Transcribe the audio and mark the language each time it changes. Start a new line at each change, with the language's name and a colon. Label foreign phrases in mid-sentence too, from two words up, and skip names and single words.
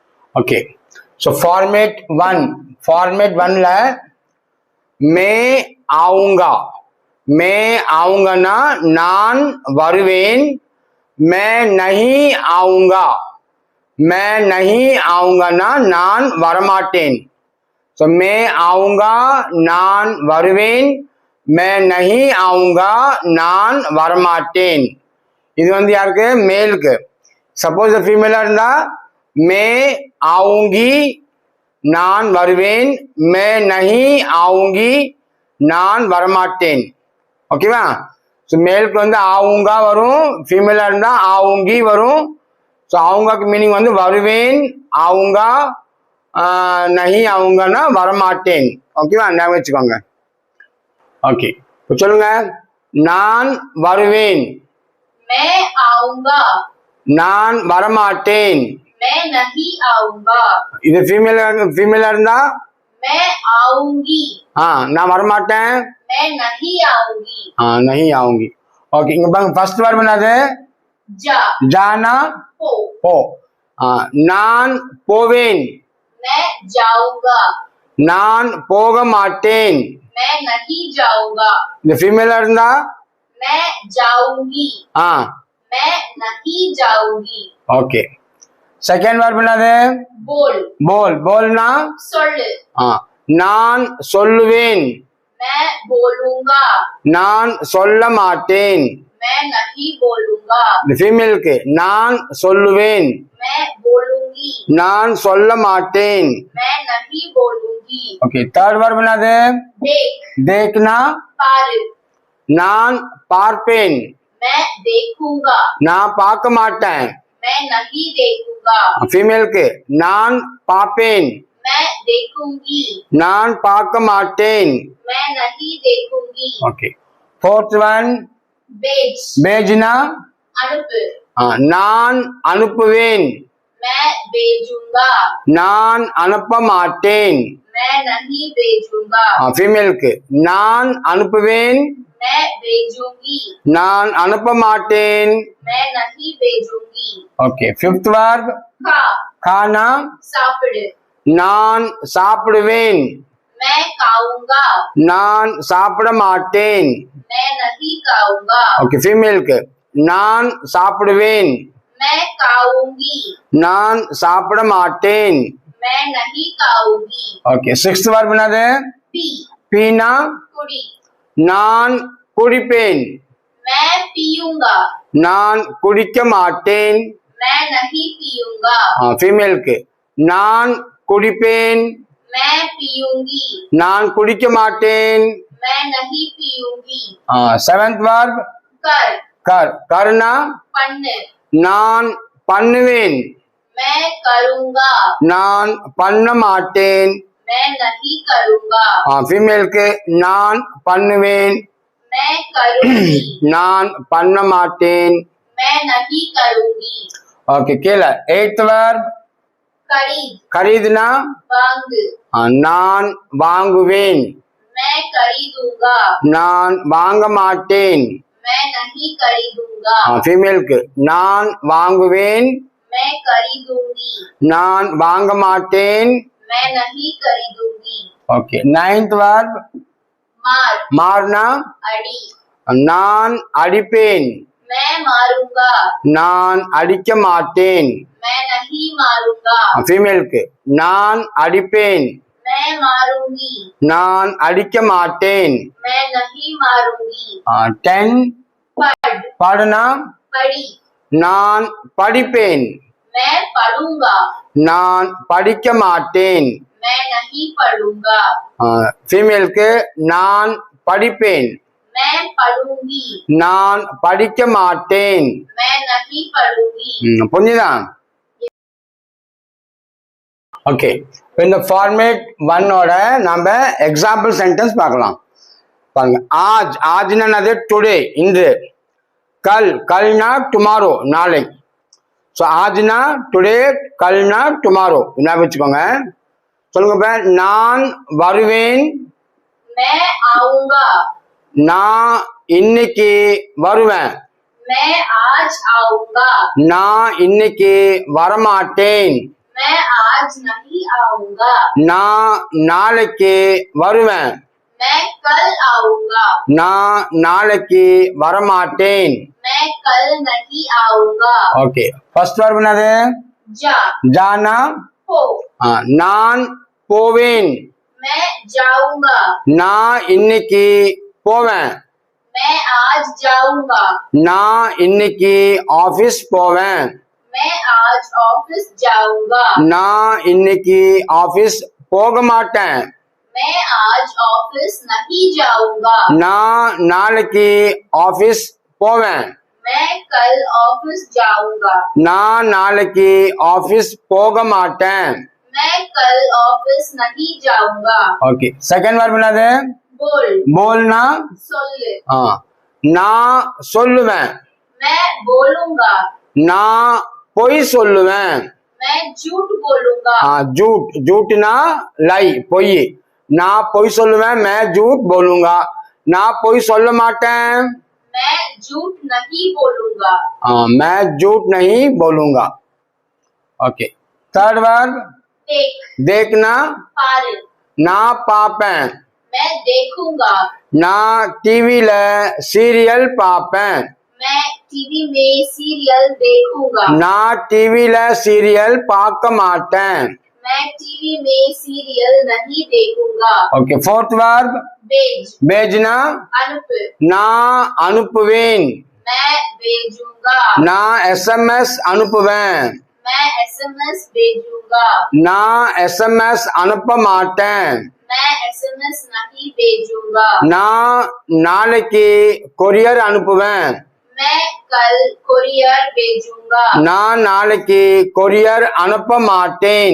English: okay so format one
Hindi: ला मैं आऊंगा ना
Tamil: நான் வருவேன்
Hindi: मैं नहीं आऊंगा ना
Tamil: நான் வரமாட்டேன்
Hindi: so मैं आऊंगा
Tamil: நான் வருவேன்
Hindi: मैं नहीं आऊंगा
Tamil: நான் வரமாட்டேன் இது வந்து யாருக்கு மேலுக்கு சப்போஸ் ஃபீமேலா இருந்தா
Hindi: मैं आऊंगी
Tamil: நான் வருவேன்
Hindi: मैं नहीं आऊंगी
Tamil: நான் வரமாட்டேன் ஓகேவா சோ மேலுக்கு வந்து ஆவுங்கா வரும் ஃபீமேலா இருந்தா ஆவுங்கி வரும் சோ ஆவுங்காக்கு மீனிங் வந்து வருவேன் ஆவுங்கா नहीं ஆவுங்கனா வரமாட்டேன் ஓகேவா ஞாபகம் வச்சுக்கோங்க ஓகே இப்போ சொல்லுங்க நான் வருவேன்
Hindi: मैं आऊंगा
Tamil: நான் வரமாட்டேன்
Hindi: मैं नहीं आऊंगा
Tamil: இது ஃபீமேலா இருந்தா
Hindi: मैं आऊंगी
Tamil: நான் வரமாட்டேன்
Hindi: मैं नहीं आऊंगी नहीं आऊंगी
Tamil: ओके இங்க பாருங்க
English: first verb
Tamil: என்னது
Hindi: जा जाना
Tamil: पो நான் போவேன்
Hindi: मैं जाऊंगा
Tamil: நான் போக மாட்டேன்
Hindi: मैं नहीं जाऊंगा
Tamil: இந்த ஃபீமேலா இருந்தா
Hindi: मैं जाऊंगी मैं नहीं जाऊंगी
English: okay second verb என்னது बोलना
Tamil: சொல்லு நான் சொல்லுவேன்
Hindi: मैं बोलूंगा
Tamil: நான் சொல்ல மாட்டேன்
Hindi: मैं नहीं बोलूंगा
Tamil: இந்த ஃபீமேலுக்கு நான் சொல்லுவேன்
Hindi: मैं बोलूंगी
Tamil: நான் சொல்ல மாட்டேன்
Hindi: मैं नहीं बोलूंगी
English: okay third verb என்னது देखना
Tamil: பாரு நான் பார்ப்பேன்
Hindi: मैं देखूंगा
Tamil: நான் பார்க்க மாட்டேன்
Hindi: मैं नहीं देखूंगा
Tamil: ஃபீமேலுக்கு நான் பார்ப்பேன்
Hindi: मैं देखूंगी
Tamil: நான் பார்க்க மாட்டேன்
Hindi: मैं नहीं देखूंगी
English: okay fourth one भेजना
Tamil: அனுப்பு நான் அனுப்புவேன்
Hindi: मैं भेजूंगा
Tamil: நான் அனுப்ப மாட்டேன்
Hindi: मैं नहीं भेजूंगा
Tamil: ஃபீமேலுக்கு நான் அனுப்புவேன்
Hindi: मैं भेजूंगी
Tamil: நான் அனுப்ப மாட்டேன்
Hindi: मैं नहीं भेजूंगी
English: okay fifth verb खाना
Tamil: சாப்பிடு நான் சாப்பிடுவேன்
Hindi: मैं खाऊंगा
Tamil: நான் சாப்பிட மாட்டேன்
Hindi: मैं नहीं खाऊंगा
Tamil: ओके फीमेलக்கு நான் சாப்பிடுவேன்
Hindi: मैं खाऊंगी
Tamil: நான் சாப்பிட மாட்டேன்
Hindi: मैं नहीं खाऊंगी
English: okay sixth verb என்னது
Hindi: पी पीना
Tamil: कुड़ी நான் குடிப்பேன்
Hindi: मैं पीऊंगा
Tamil: நான் குடிக்க மாட்டேன்
Hindi: मैं नहीं पीऊंगा
Tamil: ஃபீமேலுக்கு நான் குடிப்பேன்
Hindi: मैं पीऊंगी
Tamil: நான் குடிக்க மாட்டேன்
Hindi: मैं नहीं पीऊंगी
English: seventh verb
Hindi: कर करना
Tamil: பண்ணு நான் பண்ணுவேன்
Hindi: मैं करूंगा
Tamil: நான் பண்ண மாட்டேன்
Hindi: मैं नहीं करूंगा
Tamil: ஃபீமேலுக்கு நான் பண்ணுவேன்
Hindi: मैं करूंगी
Tamil: நான் பண்ண மாட்டேன்
Hindi: मैं नहीं करूंगी
English: ओके கீழே eighth verb खरीदना
Tamil: வாங்கு நான் வாங்குவேன்
Hindi: मैं खरीदूंगा
Tamil: நான் வாங்க மாட்டேன்
Hindi: मैं नहीं खरीदूंगा
Tamil: ஃபீமேலுக்கு நான் வாங்குவேன்
Hindi: मैं खरीदूंगी
Tamil: நான் வாங்க மாட்டேன்
Hindi: मैं नहीं खरीदूंगी
English: okay ninth verb
Hindi: मार मारना
Tamil: अड़ी நான் அடிப்பேன்
Hindi: मैं मारूंगा
Tamil: நான் அடிக்க மாட்டேன்
Hindi: मैं नहीं मारूंगा
Tamil: ஃபீமேலுக்கு நான் அடிப்பேன்
Hindi: मैं मारूंगी
Tamil: நான் அடிக்க மாட்டேன்
Hindi: मैं नहीं मारूंगी 10 पढ़ना
Tamil: पढ़ी நான் படிப்பேன்
Hindi: मैं पढ़ूंगा
Tamil: நான் படிக்க மாட்டேன்
Hindi: मैं नहीं पढ़ूंगा
Tamil: ஃபீமேலுக்கு நான் படிப்பேன்
Hindi: मैं पढ़ूंगी
Tamil: நான் படிக்க மாட்டேன்
Hindi: मैं नहीं पढ़ूंगी
Tamil: புரிஞ்சுதா ஓகே இந்த ஃபார்மேட் 1 ஓட நம்ம எக்ஸாம்பிள் சென்டென்ஸ் பார்க்கலாம் பாருங்க ஆஜ்னா என்னது டுடே இன்று கல்னா டுமாரோ நாளை ஸோ ஆஜ்னா டுடே கல்னா டுமாரோ என்ன வச்சுக்கோங்க சொல்லுங்க நான் வருவேன்
Hindi: मैं आऊंगा
Tamil: நான் இன்னைக்கு வருவேன்
Hindi: मैं आज आऊंगा
Tamil: நான் இன்னைக்கு வரமாட்டேன்
Hindi: मैं आज नहीं आऊंगा
Tamil: நான் நாளைக்கு வருவேன்
Hindi: मैं कल आऊंगा
Tamil: நான் நாளைக்கு வரமாட்டேன்
Hindi: मैं कल नहीं आऊंगा
English: okay first verb என்னது
Hindi: जा ஜானா
Tamil: हो நான் போவேன்
Hindi: मैं जाऊंगा
Tamil: நான் இன்னைக்கு போவேன்
Hindi: मैं आज जाऊंगा
Tamil: நான் இன்னைக்கு ஆபீஸ் போவேன்
Hindi: मैं आज ऑफिस जाऊंगा
Tamil: நான் இன்னைக்கு ஆபீஸ் போக மாட்டேன்
Hindi: मैं आज ऑफिस नहीं जाऊंगा
Tamil: நான் நாளைக்கு ஆபீஸ் போவேன்
Hindi: मैं कल ऑफिस जाऊंगा
Tamil: நான் நாளைக்கு ஆபீஸ் போக மாட்டேன்
Hindi: मैं कल ऑफिस नहीं जाऊंगा
English: okay second verb என்னது
Hindi: बोल போல்னா
Tamil: सोल நான் சொல்லுவேன்
Hindi: मैं बोलूंगा
Tamil: நான் பொய் சொல்லுவேன்
Hindi: मैं झूठ बोलूंगा झूठ झूठना
Tamil: லை பொய் நான் பொய் சொல்லுவேன்
Hindi: मैं झूठ बोलूंगा
Tamil: நான் பொய் சொல்ல மாட்டேன்
Hindi: मैं झूठ नहीं बोलूंगा मैं झूठ नहीं बोलूंगा
English: okay third verb
Hindi: देख देखना
Tamil: पार நான் பாப்பேன்
Hindi: मैं देखूंगा
Tamil: நான் டிவில சீரியல் பாப்பேன்
Hindi: मैं टीवी में सीरियल देखूंगा
Tamil: நான் டிவில சீரியல் பார்க்க மாட்டேன்
Hindi: मैं टीवी में सीरियल नहीं देखूंगा
English: okay fourth verb
Hindi: भेज भेजना
Tamil: अनुप நான் அனுப்புவேன்
Hindi: मैं भेजूंगा
Tamil: நான் எஸ்எம்எஸ் அனுப்புவேன்
Hindi: मैं एसएमएस भेजूंगा
Tamil: நான் எஸ்எம்எஸ் அனுப்ப மாட்டேன்
Hindi: मैं एसएमएस नहीं भेजूंगा
Tamil: நான் நாளைக்கு கொரியர் அனுப்புவேன்
Hindi: मैं कल कोरियर भेजूंगा
Tamil: நான் நாளைக்கு கொரியர் அனுப்ப மாட்டேன்